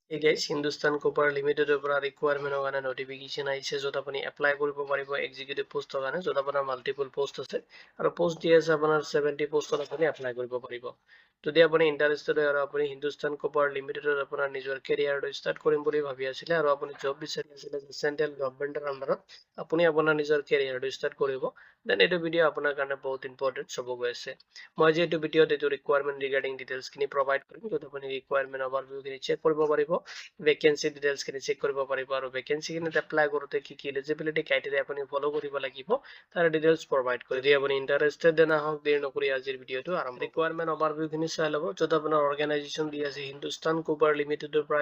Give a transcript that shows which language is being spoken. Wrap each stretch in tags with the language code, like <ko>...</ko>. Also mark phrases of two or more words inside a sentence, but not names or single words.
<as>Hey guys, Hindustan Copper Limited পৰা requirement কাৰণে notification আহিছে য'ত আপুনি apply কৰিব পাৰিব</as> <en>executive post</en> <as>কাৰণে য'ত আপোনাৰ</as> <en>multiple post</en> <as>আছে আৰু post দি আছে আপোনাৰ 70 postত আপুনি apply কৰিব পাৰিব। যদি আপুনি interested হয় আৰু আপুনি Hindustan Copper Limited আপোনাৰ নিজৰ</as> <en>career start</en> <as>কৰিম বুলি ভাবি আছিলে আৰু আপুনি job বিচাৰি আছিলে</as> <en>central government</en> <as>আন্ডাৰত আপুনি আপোনাৰ নিজৰ</as> <en>career start</en> <as>কৰিব then এইটো ভিডিঅ আপোনাৰ কাৰণে বহুত important হ'ব গৈ আছে। মই যে এইটো ভিডিঅত এইটো</as> <en>requirement regarding details</en> <as>খিনি provide কৰিম য'ত আপুনি</as> <en>requirement overview</en> <as>খিনি check কৰিব পাৰিব</as> <en>vacancy details</en> <as>খিনি চেক কৰিব পাৰিব আৰু ভেকেন্সি খিনিত এপ্লাই কৰোতে কি কি</as> <en>eligibility criteria</en> <as>আপুনি ফলো কৰিব লাগিব তাৰ</as> <en>details provide</en> <as>কৰি যদি আপুনি</as> <en>interested then</en> <as>আহক দেৰি নকৰি আজিৰ ভিডিঅটো আৰম্ভ</as> <en>requirement overview</en> <as>খিনি চাই ল'ব য'ত আপোনাৰ অৰ্গেনাইজেশ্যন দি আছে হিন্দুস্তান কোপাৰ লিমিটেডৰ পৰা</as>